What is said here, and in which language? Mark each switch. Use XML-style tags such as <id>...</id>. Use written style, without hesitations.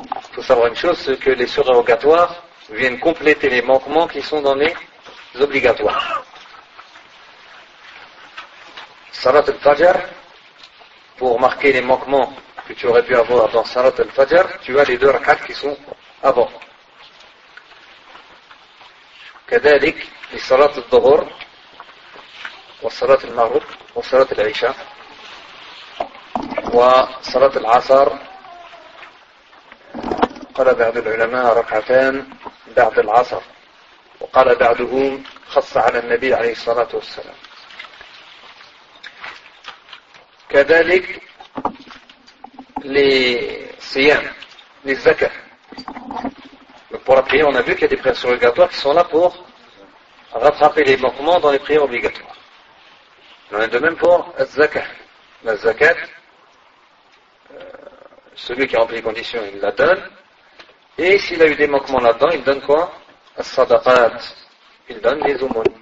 <fr>Il faut savoir une chose, c'est que les surérogatoires viennent compléter les manquements qui sont dans les obligatoires. Salat al-Fajr, pour marquer les manquements que tu aurais pu avoir dans Salat al-Fajr, tu as les deux rakat qui sont avant.</fr> <ar>كذلك لصلاة الظهر وصلاة المغرب وصلاة العشاء وصلاة العصر قال بعض العلماء ركعتان بعد العصر وقال بعضهم خص على النبي عليه الصلاة والسلام كذلك لصيام للزكاة</ar> <fr>pour prier. On a vu qu'il y a des prières obligatoires qui sont là pour rattraper les manquements dans les prières obligatoires. Il en est de même pour Az-Zakat. La Zakat, celui qui remplit les conditions, il la donne. Et s'il a eu des manquements là-dedans, il donne quoi? As-Sadaqat. Il donne les aumônes.</fr>